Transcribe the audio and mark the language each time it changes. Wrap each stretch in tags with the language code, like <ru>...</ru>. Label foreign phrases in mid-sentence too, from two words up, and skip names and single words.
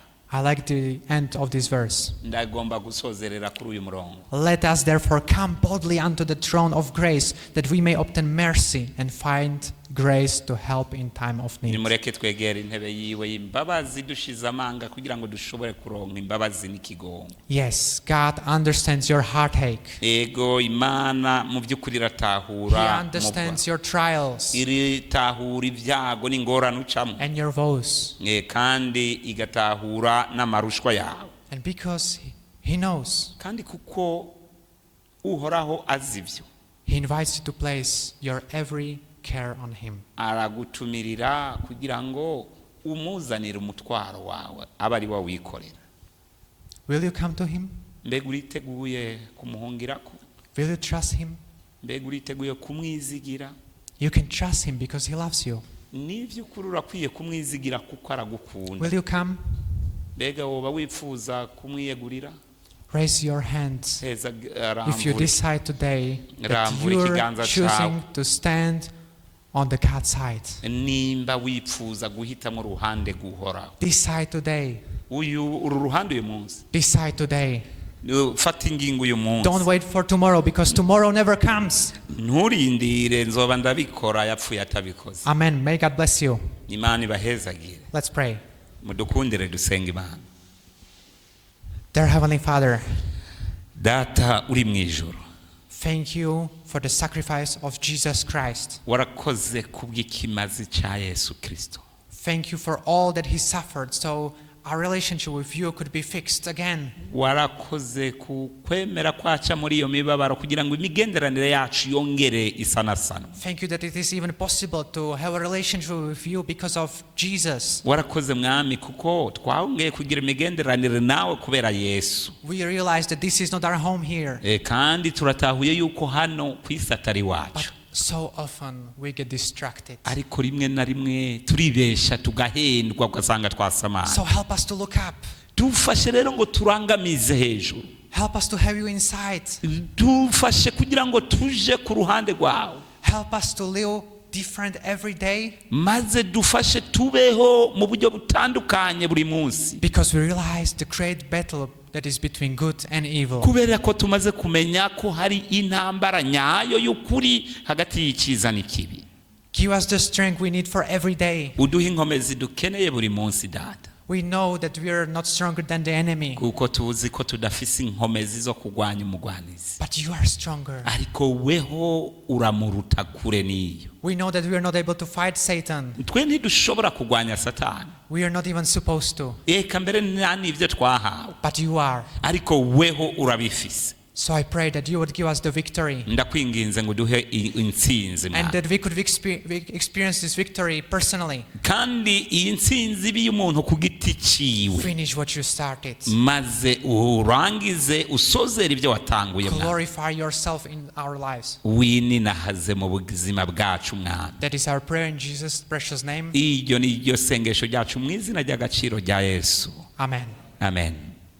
<en>I like the end of this verse.</en> <rn>Ndagomba gusozerera kuri uyu murongo.</rn> <en>Let us therefore come boldly unto the throne of grace, that we may obtain mercy and find grace to help in time of need.</en> <rn>Nimureke twegera intebe yiwe y'imbabazi dushize amanga kugira ngo dushobore kuronka imbabazi n'ikigongo.</rn> <en>Yes, God understands your heartache.</en> <rn>Ego Imana mu by'ukuri He iratahura,</rn> <en>understands your trials</en> <rn>iritahura ibyago n'ingorane ucamo,</rn> <en>and your woes.</en> <rn>kandi igatahura n'amarushwa yawe.</rn> <en>And because he knows,</en> <rn>Kandi kuko uhoraho azi ibyo,</rn> <en>he invites you to place your every care on him.</en> <rn>aragutumirira kugira ngo umuzanire umutwaro wawe abe ari wo wikorera.</rn> <en>Will you come to him?</en> <rn>Mbega uriteguye kumuhungirako?</rn> <en>Will you trust him?</en> <rn>Mbega uriteguye kumwizigira?</rn> <en>You can trust him because he loves you.</en> <rn>N'iby'ukuri urakwiye kumwizigira kuko aragukunda.</rn> <en>Will you come?</en> <rn>Mbega woba wifuza kumwiyegurira?</rn> <en>Raise your hands Heza if you decide today that you're choosing to stand on the God's side.</en> <rn>nimba wifuza guhitamo uruhande guhoraho.</rn> <en>Decide today.</en> <rn>Uru ruhande uyu munsi.</rn> <en>Decide today.</en> <rn>Fata ingingo uyu munsi.</rn> <en>Don't wait for tomorrow, because tomorrow never comes.</en> <rn>Nturindire nzoba ndabikora yapfuye atabikoze.</rn> <en>Amen. May God bless you.</en> <rn>Imana ibahezagire.</rn> <en>Let's pray.</en> <rn>Mudukundire dusenga Imana.</rn> <en>Dear Heavenly Father,</en> <rn>Data uri mu ijuru,</rn> <en>thank you for the sacrifice of Jesus Christ.</en> <rn>warakoze kubw'ikimazi cya Yesu Kristo.</rn> <en>Thank you for all that he suffered, so our relationship with you could be fixed again.</en> <rn>Warakoze ku kwemera kwaca muri iyo mibabaro kugira ngo imigenderanire yacu yongere isanasana.</rn> <en>Thank you that it is even possible to have a relationship with you because of Jesus.</en> <rn>Warakoze mwami kuko twongeye kugira imigenderanire nawe kubera Yesu.</rn> <en>We realize that this is not our home here.</en> <rn>Kandi turatahuye yuko hano ku isi atari But wacu.</rn> <en>so often we get distracted.</en> <rn>Ariko rimwe na rimwe turibesha tugahendwa ugasanga twasamara.</rn> <en>So help us to look up.</en> <rn>Dufashe rero ngo turangamize hejuru.</rn> <en>Help us to have you inside.</en> <rn>Dufashe kugira ngo tuje ku ruhande rwawe.</rn> <en>Help us to live different every day.</en> <rn>Maze dufashe tubeho mu buryo butandukanye buri munsi.</rn> <en>Because we realize the great battle that is between good and evil.</en> <rn>Kubera ko tumaze kumenya ko hari intambara nyayo y'ukuri hagati y'icyiza n'ikibi.</rn> <en>Give us the strength we need for every day.</en> <rn>Uduhe inkomezi dukeneye buri munsi Data.</rn> <en>We know that we are not stronger than the enemy.</en> <rn>Kuko tuzi ko tudafise inkomezi zo kurwanya umugwanizi.</rn> <en>But you are stronger.</en> <rn>Ariko weho uramuruta kure niyo.</rn> <en>We know that we are not able to fight Satan.</en> <rn>Twe ntidushobora kurwanya Satani.</rn> <en>We are not even supposed to.</en> <rn>Eka mbere nta n'ibyo twahawe.</rn> <en>But you are.</en> <rn>Ariko weho urabifise.</rn> <en>So I pray that you would give us the victory</en> <rn>ndakwinginze ngo duhe intsinzi and Mwami.</rn> <en>that we could experience this victory personally.</en> <rn>kandi iyi ntsinzi ibe iy'umuntu ku giti ciwe,</rn> <en>Finish what you started.</en> <rn>maze urangize usozere ibyo watanguye Mwami.</rn> <en>Glorify yourself in our lives.</en> <rn>wininahaze mu buzima bwacu Mwami.</rn> <en>That is our prayer in Jesus' precious name.</en> <rn>iryo ni ryo sengesho ryacu mu izina ry'agaciro rya Yesu, Amen. amen.</rn>